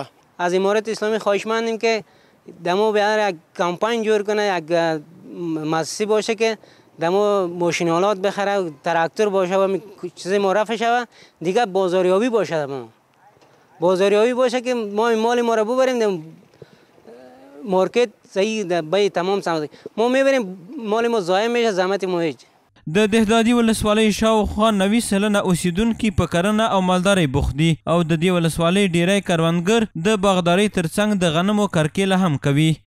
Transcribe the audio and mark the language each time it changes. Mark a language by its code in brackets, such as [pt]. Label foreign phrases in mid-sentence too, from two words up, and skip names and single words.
[fa] از امارت اسلامی خواهشمندیم که دمو بیاره یک کمپاین جور کنه، یک مؤسسه باشه که دمو ماشینالات بخره، تراکتور باشه و چیزی معرفه شود. دیگه بازاریابی باشه، بازاریابی باشه که ما مال ما رو ببریم مارکت صحیح به تمام سمت. ما میبریم مال ما ضایع میشه، زحمت ما هیچ. [ps] د دهدادي ولسوالۍ شاوخوا 90 سلنه اوسیدونکي په کرنه او مالدارۍ بوخت دي او د دې ولسوالۍ ډیری کروندګر د باغدارۍ ترڅنګ د غنمو کرکیله هم کوي.